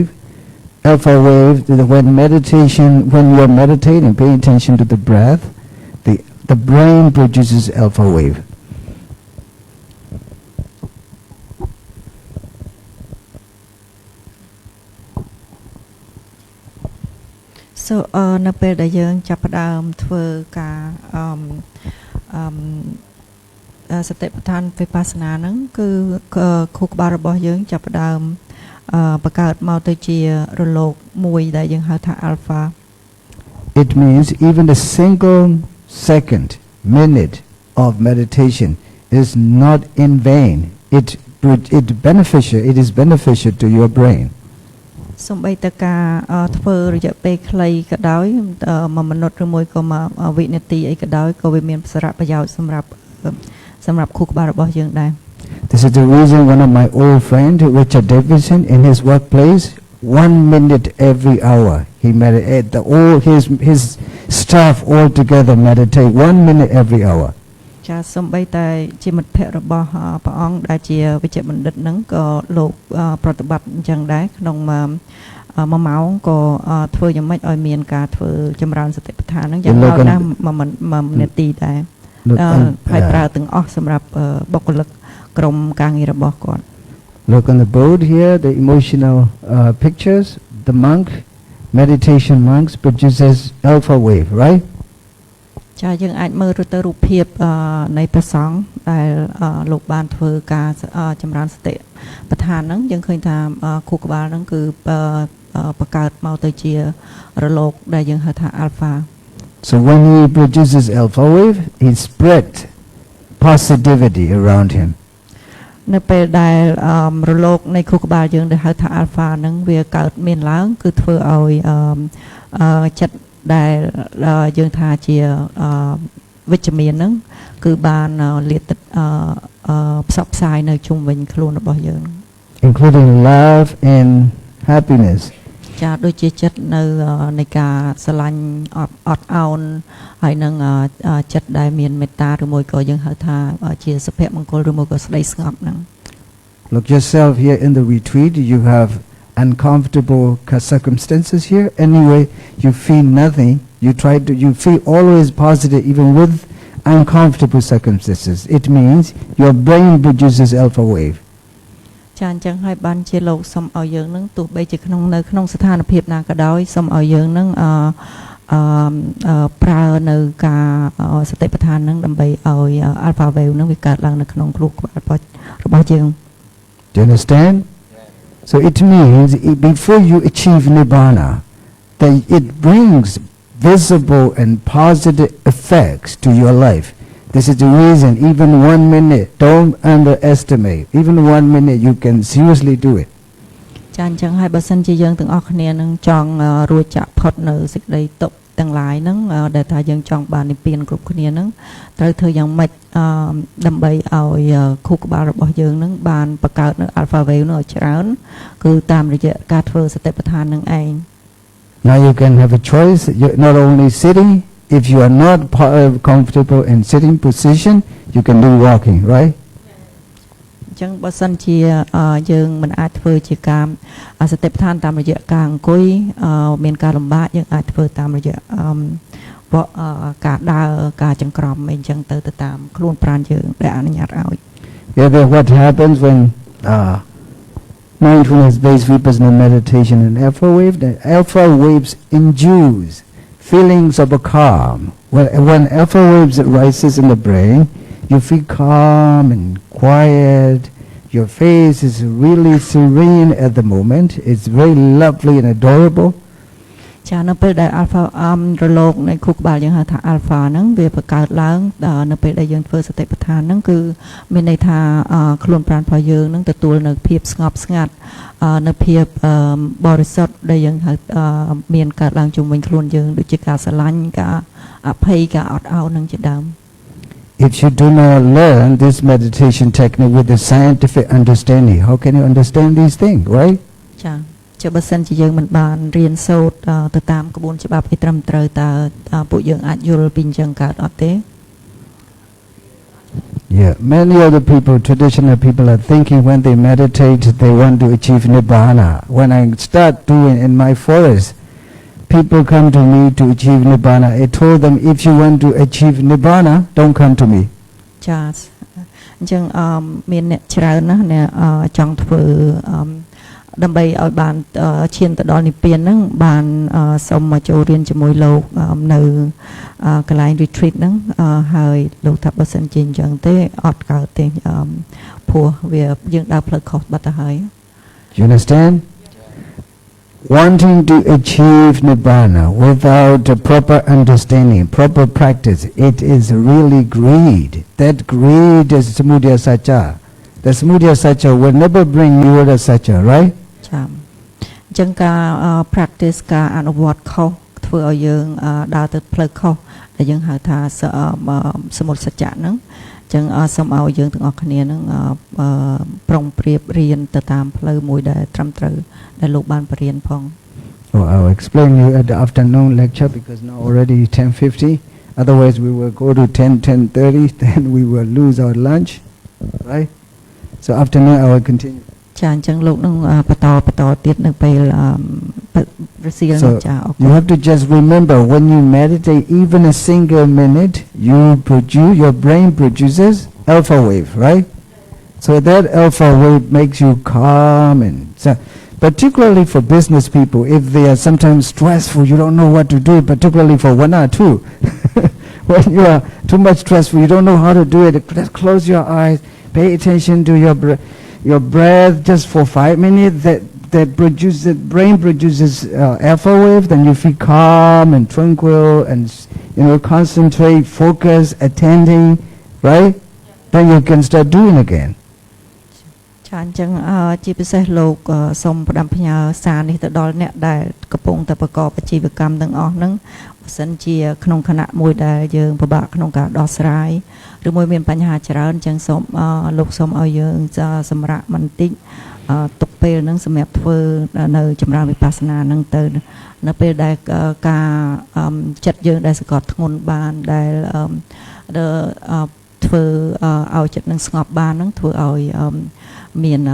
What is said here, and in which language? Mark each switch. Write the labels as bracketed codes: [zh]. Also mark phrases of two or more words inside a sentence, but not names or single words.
[en] Alpha wave, when you are meditating, paying attention to the breath, the brain produces alpha wave. [km] So នៅពេលដែលយើងចាប់ផ្ដើមធ្វើការសតិប្បដ្ឋានវិបស្សនាហ្នឹងគឺខួរក្បាលរបស់យើងចាប់ផ្ដើមបង្កើតមកទៅជារលកមួយដែលយើងហៅថា alpha. [en] It means even a single second, minute of meditation is not in vain. It is beneficial to your brain. [km] សូម្បីតែការធ្វើរយៈពេលខ្លីក៏ដោយ1 minute ឬមួយក៏1 វិនាទីអីក៏ដោយក៏វាមានសារៈប្រយោជន៍សម្រាប់ខួរក្បាលរបស់យើងដែរ [en] This is the reason one of my old friend Richard Davidson in his workplace 1 minute every hour he meditate all his staff all together meditate 1 minute every hour [km] ចាសូម្បីតែជាមិត្តភ័ក្តិរបស់ព្រះអង្គដែលជាវិជ្ជបណ្ឌិតហ្នឹងក៏លោកប្រតិបត្តិអញ្ចឹងដែរក្នុង1ម៉ោងក៏ធ្វើយ៉ាងម៉េចឲ្យមានការធ្វើចម្រើនសតិប្បដ្ឋានហ្នឹងយ៉ាងហោចណាស់1នាទីដែរហើយប្រើទាំងអស់សម្រាប់បុគ្គលិកក្រុមការងាររបស់គាត់ [en] Look on the board here the emotional pictures the meditation monks produces alpha wave right [km] ចាយើងអាចមើលទៅរូបភាពនៃព្រះសង្ឃដែលលោកបានធ្វើការចម្រើនសតិប្បដ្ឋានហ្នឹងយើងឃើញថាខួរក្បាលហ្នឹងគឺបង្កើតមកទៅជារលកដែលយើងហៅថា alpha [en] So when he produces alpha wave he spread positivity around him [km] នៅពេលដែលរលកនៃខួរក្បាលយើងដែលហៅថា alpha ហ្នឹងវាកើតមានឡើងគឺធ្វើឲ្យចិត្តដែលយើងថាជាវិជ្ជមានហ្នឹងគឺបានលាតផ្សព្វផ្សាយនៅជុំវិញខ្លួនរបស់យើង [en] including love and happiness [km] ចាដូចជាចិត្តនៅនៃការស្រឡាញ់អត់ឱនហើយនឹងចិត្តដែលមានមេត្តាឬមួយក៏យើងហៅថាជាសុភមង្គលឬមួយក៏ស្ដីស្ងប់ហ្នឹង [en] Look yourself here in the retreat you have uncomfortable circumstances here anyway you feel nothing you feel always positive even with uncomfortable circumstances it means your brain produces alpha wave [km] ចាអញ្ចឹងហើយបានជាលោកសូមឲ្យយើងនឹងទោះបីជានៅក្នុងស្ថានភាពណាក៏ដោយសូមឲ្យយើងនឹងប្រើនៅការសតិប្បដ្ឋាននឹងដើម្បីឲ្យ [en] alpha wave [km] នឹងវាកើតឡើងនៅក្នុងខួរក្បាលរបស់យើង [en] Do you understand So it means before you achieve nibbana that it brings visible and positive effects to your life. This is the reason even 1 minute, don't underestimate. Even 1 minute you can seriously do it. [km] ចាអញ្ចឹងហើយបើសិនជាយើងទាំងអស់គ្នានឹងចង់រួចចាក់ផុតនៅសេចក្តីទុក្ខទាំងឡាយហ្នឹងដែលថាយើងចង់បាននិព្វានគ្រប់គ្នាហ្នឹងត្រូវធ្វើយ៉ាងម៉េចដើម្បីឲ្យខួរក្បាលរបស់យើងហ្នឹងបានបង្កើតនៅ [en] alpha wave [km] នោះឲ្យច្រើនគឺតាមរយៈការធ្វើសតិប្បដ្ឋាននឹងឯង [en] Now you can have a choice you're not only sitting if you are not comfortable in sitting position you can do walking right [km] អញ្ចឹងបើសិនជាយើងមិនអាចធ្វើជាការសតិប្បដ្ឋានតាមរយៈការអង្គុយមានការលំបាកយើងអាចធ្វើតាមរយៈការដើរការចង្ក្រមអីអញ្ចឹងទៅតាមខ្លួនប្រាណយើងដែលអនុញ្ញាតឲ្យ [en] Yeah but what happens when mindfulness-based vipassana meditation and the alpha waves induce feelings of a calm when alpha waves rises in the brain you feel calm and quiet your face is really serene at the moment it's very lovely and adorable [km] ចានៅពេលដែល alpha រលកនៃខួរក្បាលយើងហៅថា alpha ហ្នឹងវាបង្កើតឡើងនៅពេលដែលយើងធ្វើសតិប្បដ្ឋានហ្នឹងគឺមានន័យថាខ្លួនប្រាណរបស់យើងហ្នឹងទទួលនៅភាពស្ងប់ស្ងាត់នៅភាពបរិសុទ្ធដែលយើងហៅមានកើតឡើងជុំវិញខ្លួនយើងដូចជាការស្រឡាញ់ការអភ័យការអត់ឱននឹងជាដើម [en] If you do not learn this meditation technique with the scientific understanding, how can you understand these things, right? [km] ចាจะបើសិនជាយើងមិនបានរៀនសូត្រទៅតាមក្បួនច្បាប់ឲ្យត្រឹមត្រូវតើពួកយើងអាចយល់ពីអញ្ចឹងកើតអត់ទេ [en] Yeah, many other people, traditional people, are thinking when they meditate, they want to achieve nibbana. When I start doing in my forest, people come to me to achieve nibbana. I told them, if you want to achieve nibbana, don't come to me. [km] ចាអញ្ចឹងមានអ្នកច្រើនណាស់អ្នកចង់ធ្វើដើម្បីឲ្យបានឈានទៅដល់និព្វានហ្នឹងបានសូមមកចូលរៀនជាមួយលោកនៅកន្លែង retreat ហ្នឹងហើយលោកថាបើសិនជាអញ្ចឹងទេអត់កើតទេព្រោះវាយើងដើរផ្លូវខុសបាត់ទៅហើយ [en] You understand? Wanting to achieve nibbana without a proper understanding, proper practice, it is really greed. That greed is [pi] samudaya satcha. [en] The [pi] samudaya satcha [en] will never bring [pi] nirodha satcha, [en] right? [km] ចាអញ្ចឹងការ practice ការអនុវត្តខុសធ្វើឲ្យយើងដើរទៅផ្លូវខុសដែលយើងហៅថាសមុទ្រសច្ចៈហ្នឹងអញ្ចឹងសូមឲ្យយើងទាំងអស់គ្នាហ្នឹងប្រុងប្រៀបរៀនទៅតាមផ្លូវមួយដែលត្រឹមត្រូវដែលលោកបានបរៀនផង [en] Oh, I'll explain you at the afternoon lecture because now already 10:50. Otherwise we will go to 10:30, then we will lose our lunch, right? So afternoon I will continue. [km] ចាអញ្ចឹងលោកនឹងបន្តទៀតនៅពេលរសៀលនេះចា [en] You have to just remember when you meditate even a single minute, your brain produces alpha wave, right? So that alpha wave makes you calm and so particularly for business people, if they are sometimes stressful, you don't know what to do, particularly for 1 or 2. When you are too much stressful, you don't know how to do it, just close your eyes, pay attention to your breath just for 5 minutes, that brain produces alpha wave, then you feel calm and tranquil and concentrate, focus, attending, right? Then you can start doing again. [km] ចាអញ្ចឹងជាពិសេសលោកសូមផ្ដាំផ្ញើសារនេះទៅដល់អ្នកដែលកំពុងតែប្រកបអាជីវ កម្មទាំងអស់ហ្នឹងបើសិនជាក្នុងគណៈមួយដែលយើងពិបាកក្នុងការដោះស្រាយឬមួយមានបញ្ហាច្រើនអញ្ចឹងសូមលោកសូមឲ្យយើងសម្រាប់បន្តិចទុកពេលហ្នឹងសម្រាប់ធ្វើនៅចម្រើនវិបស្សនាហ្នឹងទៅនៅពេលដែលការចិត្តយើងដែលសង្កត់ធ្ងន់បានដែលធ្វើឲ្យចិត្តនឹងស្ងប់បានហ្នឹងធ្វើឲ្យមាន